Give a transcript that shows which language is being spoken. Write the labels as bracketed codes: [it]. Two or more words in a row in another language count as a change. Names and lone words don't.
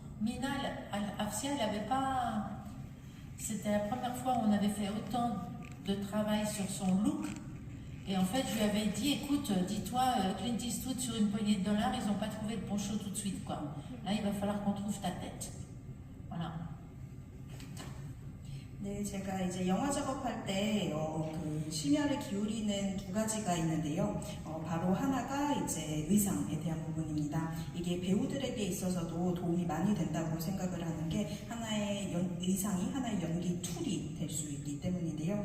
[fr] Mina, Afsia, elle n'avait pas... C'était la première fois où on avait fait autant de travail sur son look. Et en fait, je lui avais dit, écoute, dis-toi, Clint Eastwood sur une poignée de dollars, ils n'ont pas trouvé de poncho tout de suite, quoi. Là, il va falloir qu'on trouve ta tête. Voilà. [ko] 네, 제가 이제 영화 작업할 때 그 심혈을 기울이는 두 가지가 있는데요. 바로 하나가 이제 의상에 대한 부분입니다. 이게 배우들에게 있어서도 도움이 많이 된다고 생각을 하는 게 하나의 의상이 하나의 연기 툴이 될 수 있기 때문인데요.